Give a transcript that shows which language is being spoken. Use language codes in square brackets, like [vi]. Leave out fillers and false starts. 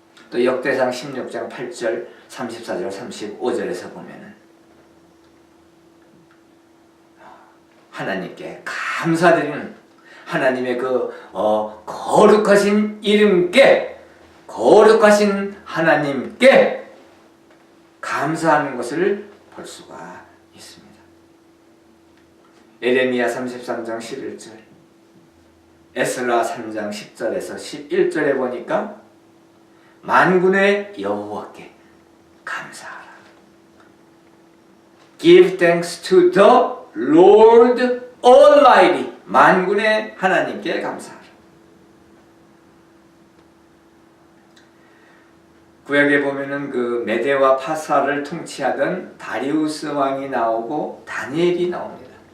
[ko] 또 역대상 16장 8절, 34절, 35절에서 보면은 하나님께 감사드리는, 하나님의 그 거룩하신 이름께, 거룩하신 하나님께 감사하는 것을 볼 수가 있습니다. 에레미야 33장 11절, 에스라 3장 10절에서 11절에 보니까 만군의 여호와께 감사하라. [en] Give thanks to the Lord Almighty. [ko] 만군의 하나님께 감사하라. 구약에 보면은 그 메대와 파사를 통치하던 다리우스 왕이 나오고 다니엘이 나옵니다.